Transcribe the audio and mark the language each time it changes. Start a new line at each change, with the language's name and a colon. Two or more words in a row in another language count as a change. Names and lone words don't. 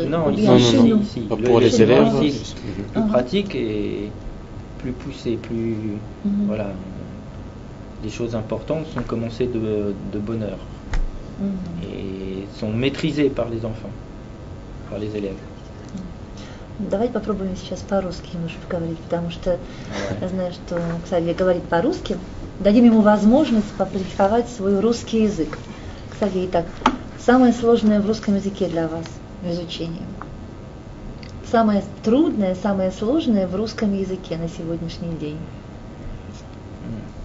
French: non, ici. Pour les élèves, plus pratique et plus poussé, voilà. Les choses importantes sont commencées de bonne heure et sont maîtrisées par les enfants, par les élèves.
Russian: Давайте попробуем сейчас по-русски немножко говорить, потому что я знаю, что Ксавье говорит по-русски. Дадим ему возможность попрактиковать свой русский язык. Ксавье, итак, самое сложное в русском языке для вас в изучении? Самое трудное, самое сложное в русском языке на сегодняшний день?